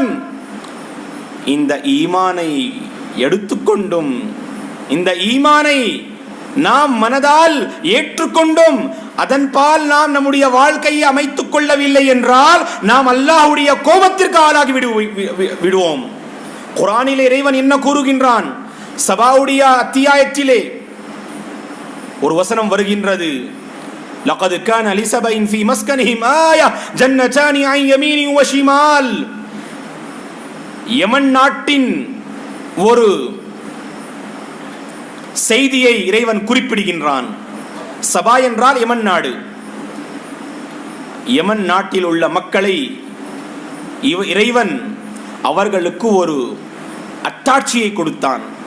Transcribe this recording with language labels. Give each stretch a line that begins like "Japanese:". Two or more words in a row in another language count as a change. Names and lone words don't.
Tamil: இந்த ஈமானை எடுத்துக்கொண்டும், இந்த ஈமானை நாம் மனதால் ஏற்றுக்கொண்டும் அதன் பால் நாம் நம்முடைய வாழ்க்கையை அமைத்துக் கொள்ளவில்லை என்றால் நாம் அல்லாஹ்வுடைய கோபத்திற்கு ஆளாகி விடுவோம். குர்ஆனிலே இறைவன் என்ன கூறுகின்றான்? சபாவுடைய அத்தியாயத்திலே ஒரு வசனம் வருகின்றது.
Arabic: لقد كان لسبإ في مسكنهم آية جنتان عن يمين وشمال.
Tamil: யமன் நாட்டின் ஒரு செய்தியை இறைவன் குறிப்பிடுகின்றான். சபா என்றால் யமன் நாடு. யமன் நாட்டில் உள்ள மக்களை இறைவன் அவர்களுக்கு ஒரு அத்தாட்சியை கொடுத்தான்.